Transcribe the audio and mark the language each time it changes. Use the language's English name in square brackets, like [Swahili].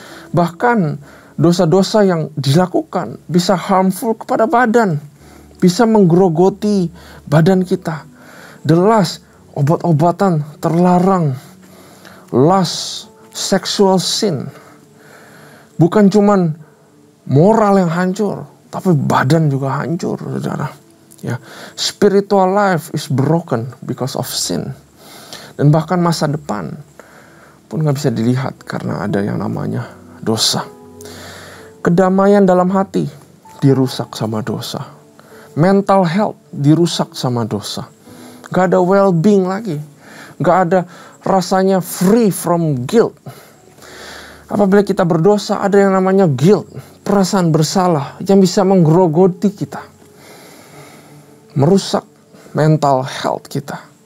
[Indonesian] Bahkan dosa-dosa yang dilakukan bisa harmful kepada badan, bisa menggerogoti badan kita. [English] The lust, [Indonesian] obat-obatan terlarang, [English] lust, sexual sin. [Indonesian] Bukan cuman moral yang hancur, tapi badan juga hancur, saudara. [English] Ya, spiritual life is broken because of sin. [Indonesian] Dan bahkan masa depan pun gak bisa dilihat karena ada yang namanya dosa. Kedamaian dalam hati dirusak sama dosa. Mental health dirusak sama dosa. Gak ada well-being lagi. Gak ada rasanya [English] free from guilt. [Indonesian] Apabila kita berdosa, ada yang namanya guilt, perasaan bersalah yang bisa menggerogoti kita, merusak mental health kita.